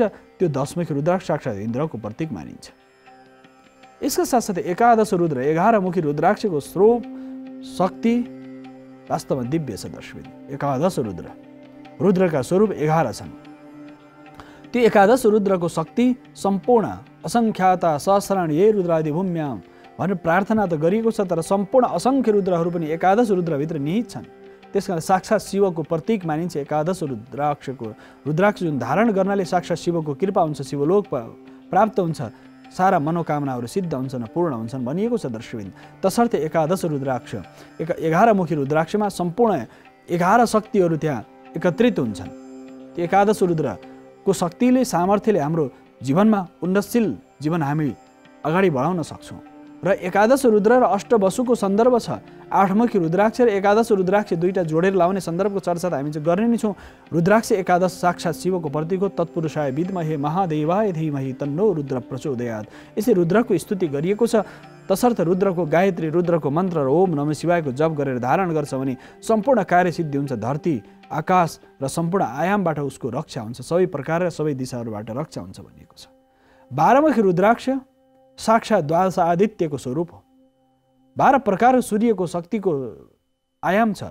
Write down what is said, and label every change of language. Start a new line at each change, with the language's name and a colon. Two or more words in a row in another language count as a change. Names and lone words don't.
Nepali: त्यो 10 मुखी रुद्राक्ष साक्षात इन्द्रको प्रतीक मानिन्छ। यसका साथसाथै 11 रुद्र, 11 मुखी रुद्राक्षको स्वरूप शक्ति वास्तवमा दिव्य छ दर्शक। 11 रुद्र, रुद्रका स्वरूप 11 छन्। त्यो 11 रुद्रको शक्ति सम्पूर्ण
Sanskrit: असङ्ख्याता सहस्राणी ये रुद्रादि भूम्याम
Nepali: भनेर प्रार्थना त गरिएको छ, तर सम्पूर्ण असङ्ख्य रुद्रहरू पनि 11 रुद्रभित्र निहित छन्। त्यसकारण साक्षात शिवको प्रतीक मानिन्छ 11 रुद्राक्षको। रुद्राक्ष जुन धारण गर्नाले साक्षात शिवको कृपा हुन्छ, शिवलोक प्राप्त हुन्छ, सारा मनोकामनाहरू सिद्ध हुन्छन्, पूर्ण हुन्छन् भनिएको छ दर्शकबिन। तसर्थ 11 रुद्राक्ष, 11 मुखी रुद्राक्षमा सम्पूर्ण 11 शक्तिहरू त्यहाँ एकत्रित हुन्छन्। त्यो 11 रुद्रको शक्तिले, सामर्थ्यले हाम्रो जीवनमा उन्नतशील जीवन हामी अगाडि बढाउन सक्छौँ। र 11 रुद्र र अष्टवसुको सन्दर्भ छ। 8 मुखी रुद्राक्ष र 11 रुद्राक्ष दुईटा जोडेर लाउने सन्दर्भको चर्चा त हामी चाहिँ गर्ने नै छौँ। रुद्राक्ष 11 साक्षात शिवको प्रतीक हो।
Sanskrit: तत्पुरुषाय विद्महे महादेवाय धीमहि तन्नो रुद्र प्रचोदयात्।
Nepali: यसले रुद्रको स्तुति गरिएको छ। तसर्थ रुद्रको गायत्री, रुद्रको मन्त्र र
Sanskrit: ओम नमः शिवायको
Nepali: जप गरेर धारण गर्छ भने सम्पूर्ण कार्यसिद्धि हुन्छ। धरती, आकाश र सम्पूर्ण आयामबाट उसको रक्षा हुन्छ। सबै प्रकार र सबै दिशाहरूबाट रक्षा हुन्छ भनिएको छ। 12 मुखी रुद्राक्ष साक्षात द्वादश आदित्यको स्वरूप हो। 12 प्रकार सूर्यको शक्तिको आयाम छ।